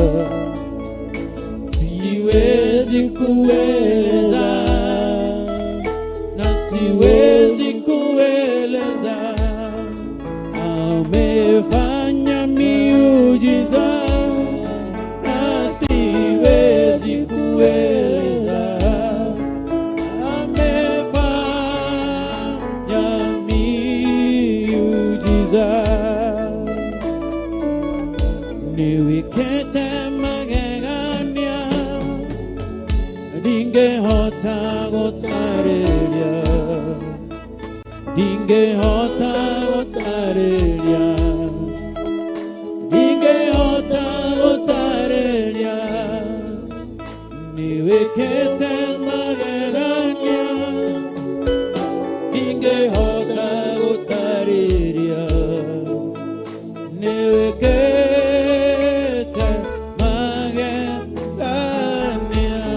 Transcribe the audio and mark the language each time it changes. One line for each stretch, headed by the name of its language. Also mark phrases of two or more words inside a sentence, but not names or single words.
Swahili: siwezi kueleza, na siwezi kueleza, amefanya miujiza, na siwezi kueleza, amefanya miujiza.
Kikuyu: Niwikete magegania, ndingehota gũtarĩria, ndingehota gũtarĩria, ndingehota gũtarĩria, niwikete magegania, ndingehota gũtarĩria, niwikete magegania.